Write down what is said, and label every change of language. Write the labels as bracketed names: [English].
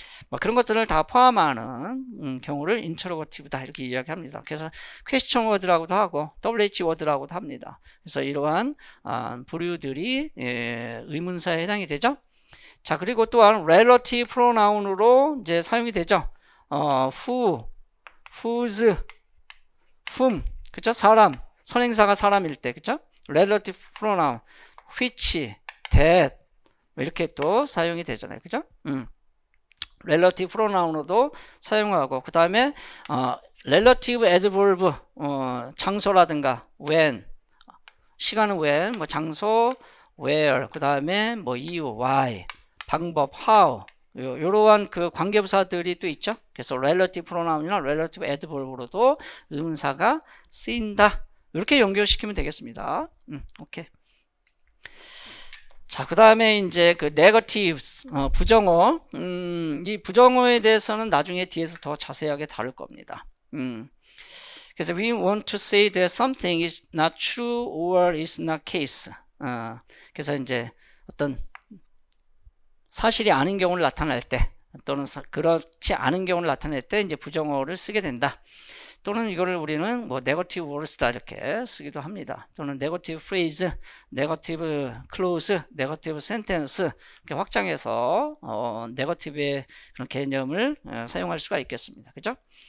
[Korean] 뭐 그런 것들을 다 포함하는 경우를 interrogative다 이렇게 이야기합니다. 그래서 question word라고도 하고 WH word라고도 합니다. 그래서 이러한 부류들이 의문사에 해당이 되죠. 자, 그리고 또한 relative pronoun으로 이제 사용이 되죠. who, whose, whom, 그죠? 사람, 선행사가 사람일 때, 그죠? relative pronoun, which, that 이렇게 또 사용이 되잖아요, 그죠? relative pronoun으로도 사용하고, 그 다음에 relative adverb, 장소라든가 when, 시간은 when, 뭐 장소 where, 그 다음에 뭐 이유 why, 방법 how, 이러한 그 관계부사들이 또 있죠. 그래서 relative pronoun이나 relative adverb으로도 의문사가 쓰인다. 이렇게 연결시키면 되겠습니다. 오케이. 자, 그 다음에 이제 그 negatives, 부정어. 이 부정어에 대해서는 나중에 뒤에서 더 자세하게 다룰 겁니다. [English] 그래서 we want to say that something is not true or is not case. [Korean] 그래서 이제 어떤 사실이 아닌 경우를 나타낼 때, 또는 그렇지 않은 경우를 나타낼 때 이제 부정어를 쓰게 된다. 또는 이거를 우리는 뭐 negative words다 이렇게 쓰기도 합니다. 또는 negative phrase, negative clause, negative sentence 이렇게 확장해서 negative의 그런 개념을 사용할 수가 있겠습니다. 그죠?